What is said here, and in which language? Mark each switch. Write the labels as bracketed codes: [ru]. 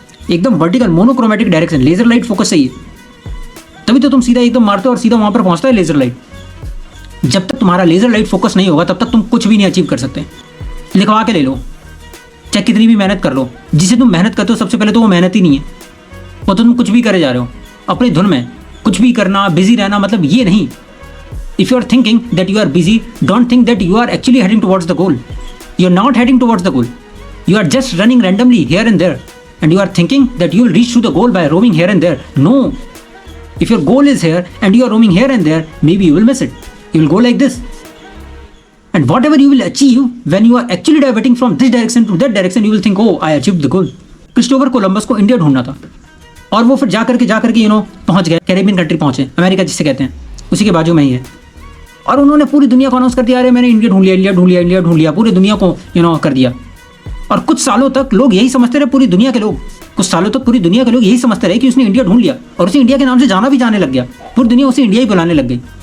[hi] एकदम vertical monochromatic direction, laser light focus सही है, तभी तो तुम सीधा एकदम मारते हो और सीधा वहां पर पहुंचता है लेजर लाइट। जब तक तुम्हारा लेजर लाइट फोकस नहीं होगा तब तक तुम कुछ भी नहीं अचीव कर सकते। लिखवा के ले लो, चाहे कितनी भी मेहनत कर लो। जिसे तुम मेहनत करते हो सबसे पहले तो वो मेहनत ही नहीं है, वो तो तुम कुछ भी करे जा रहे हो अपनी धुन में। कुछ भी करना, बिजी रहना मतलब ये नहीं। [en] If you are thinking that you are busy, don't think that you are actually heading towards the goal. You are not heading towards the goal. You are just running randomly here and there, and you are thinking that you will reach to the goal by roaming here and there. No. If your goal is here and you are roaming here and there, maybe you will miss it. You will go like this. And whatever you will achieve, when you are actually diverting from this direction to that direction, you will think, oh, I achieved the goal. [hi] Christopher Columbus को India ढूंढना था, और वो फिर जा करके पहुंच गए, कैरेबियन कंट्री पहुंचे, अमेरिका जिसे कहते हैं, उसी के बाजू में ही है। और उन्होंने पूरी दुनिया को अनाउंस कर दिया, अरे मैंने इंडिया ढूंढ लिया, इंडिया ढूंढ लिया, इंडिया ढूंढ लिया, पूरी दुनिया को कर दिया। और कुछ सालों तक लोग यही समझते रहे, पूरी दुनिया के लोग, कुछ सालों तक पूरी दुनिया के लोग यही समझते रहे कि उसने इंडिया ढूंढ लिया, और उसे इंडिया के नाम से जाना भी जाने लग गया, पूरी दुनिया उसे इंडिया ही बुलाने लग गई।